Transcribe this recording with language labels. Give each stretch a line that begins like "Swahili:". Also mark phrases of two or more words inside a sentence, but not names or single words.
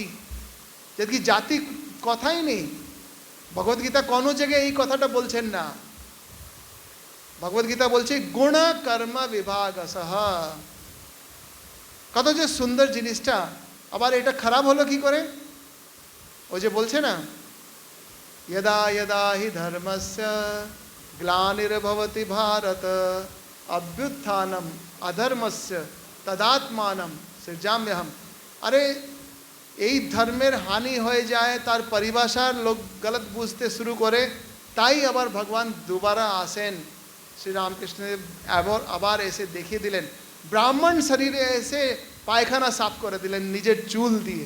Bangla: যদি জাতি কথাই নেই, ভগবদ্গীতা কোনো জায়গায় এই কথাটা বলছেন না। ভগবদ্গীতা বলছে
Sanskrit: গুণ কর্ম বিভাগসহ।
Bangla: কত যে সুন্দর জিনিসটা, আবার এটা খারাপ হলো কি করে? ওই যে বলছে না,
Sanskrit: यदा यदा हि धर्मस्य ग्लानिर्भवति भारत अभ्युत्थानम अधर्मस्य तदात्मानम सृजाम्यहम।
Bangla: अरे এই ধর্মের হানি হয়ে যায়, তার পরিভাষার লোক গলত বুঝতে শুরু করে, তাই আবার ভগবান দুবারা আসেন। শ্রীরামকৃষ্ণদেব আবার এসে দেখিয়ে দিলেন, ব্রাহ্মণ শরীরে এসে পায়খানা সাফ করে দিলেন নিজের চুল দিয়ে।